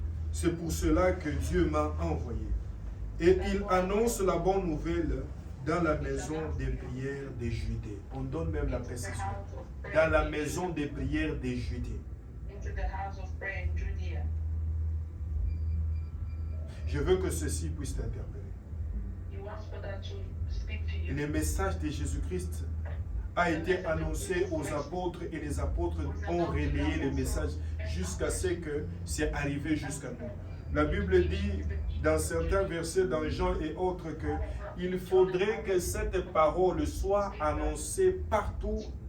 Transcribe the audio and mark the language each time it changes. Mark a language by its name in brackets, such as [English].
[French] C'est pour cela que Dieu m'a envoyé. Et il annonce la bonne nouvelle dans la maison des prières des Judées. On donne même la précision. Dans la maison des prières des Judées. [English] into the house of prayer in Judea. [French] Je veux que ceci puisse t'interpeller. [English] He wants for that to speak to you. [French] Le message de Jésus-Christ a été annoncé aux apôtres et les apôtres ont relayé le message jusqu'à ce que c'est arrivé jusqu'à nous. La Bible dit dans certains versets dans Jean et autres que il faudrait que cette parole soit annoncée partout.